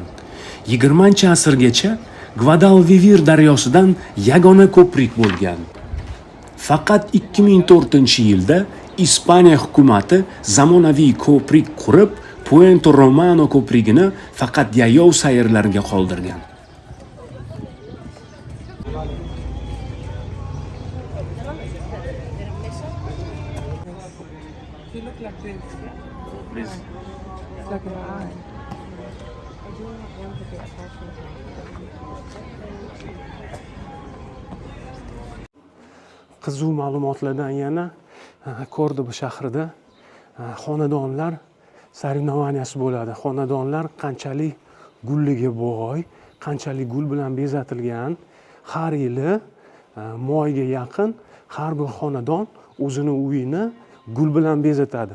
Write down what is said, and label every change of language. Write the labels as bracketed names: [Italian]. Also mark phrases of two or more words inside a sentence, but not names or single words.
[Uzbek] 20-asrgacha Guadalquivir daryosidan yagona ko'prik bo'lgan. Faqat 2004-yilda Ispaniya hukumati zamonaviy ko'prik qurib, Puente Romano ko'prigini faqat yayov sayrlarga qoldirgan. [English] You look like this. Please. It's like an eye. I do not want to get attached to [Uzbek] Qiziq ma'lumotlardan yana Kordoba shahrida xonadonlar sarinovanyasi bo'ladi. Xonadonlar qanchalik gulliga boy, qanchalik gul bilan bezatilgan. Har yili moyga yaqin har bir xonadon o'zini uyini gul bilan bezatadi.